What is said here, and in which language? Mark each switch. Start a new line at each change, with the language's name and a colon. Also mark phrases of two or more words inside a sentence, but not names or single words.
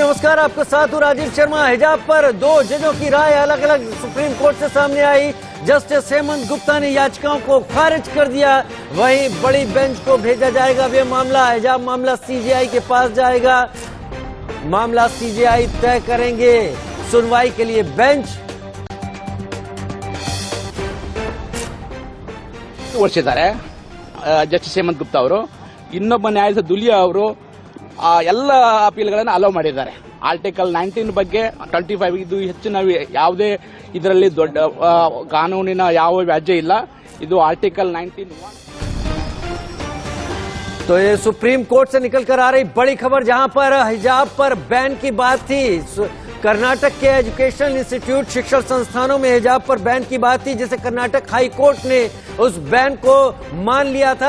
Hindi: नमस्कार, आपके साथ हूँ राजीव शर्मा। हिजाब पर दो जजों की राय अलग अलग सुप्रीम कोर्ट से सामने आई। जस्टिस हेमंत गुप्ता ने याचिकाओं को खारिज कर दिया। वहीं बड़ी बेंच को भेजा जाएगा ये मामला। हिजाब मामला सीजेआई के पास जाएगा। मामला सीजेआई तय करेंगे। सुनवाई के लिए बेंच
Kannada: ವರ್ಷಿದ್ದಾರೆ ಜಸ್ಟಿಸ್ ಹೇಮಂತ್ ಗುಪ್ತಾ ಅವರು ಇನ್ನೊಬ್ಬ ನ್ಯಾಯಾಧೀಶ ದುಲಿಯಾ ಅವರು ಎಲ್ಲ ಅಪೀಲ್ಗಳನ್ನು ಅಲೋ ಮಾಡಿದ್ದಾರೆ. ಆರ್ಟಿಕಲ್ 19 ಬಗ್ಗೆ 25 ಇದು ಹೆಚ್ಚಿನ ಯಾವುದೇ ಇದರಲ್ಲಿ ದೊಡ್ಡ ಕಾನೂನಿನ ಯಾವ ವ್ಯಾಜ್ಯ ಇಲ್ಲ. ಇದು ಆರ್ಟಿಕಲ್ 19
Hindi: तो ये सुप्रीम कोर्ट से निकलकर आ रही बड़ी खबर, जहां पर हिजाब पर बैन की बात थी। कर्नाटक के
English: educational institute
Hindi: शिक्षण संस्थानों में हिजाब पर बैन की बात थी, जिसे कर्नाटक हाई कोर्ट ने उस बैन को मान लिया था।